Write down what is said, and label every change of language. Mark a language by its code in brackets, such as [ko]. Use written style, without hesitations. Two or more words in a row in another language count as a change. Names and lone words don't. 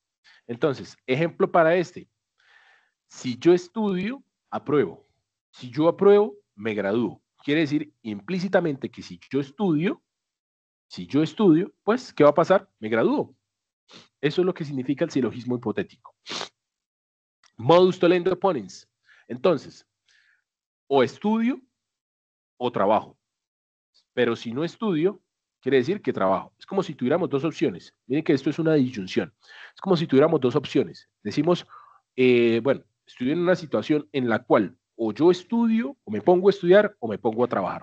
[es] Entonces, ejemplo para este. Si yo estudio, apruebo. Si yo apruebo, me gradúo. Quiere decir implícitamente que si yo estudio, pues, ¿qué va a pasar? Me gradúo. Eso es lo que significa el silogismo hipotético. [la] Modus tollendo ponens. [es] Entonces, o estudio o trabajo. Pero si no estudio, quiere decir que trabajo. Es como si tuviéramos dos opciones. Miren que esto es una disyunción. Es como si tuviéramos dos opciones. Decimos, bueno, estoy en una situación en la cual o yo estudio, o me pongo a estudiar, o me pongo a trabajar.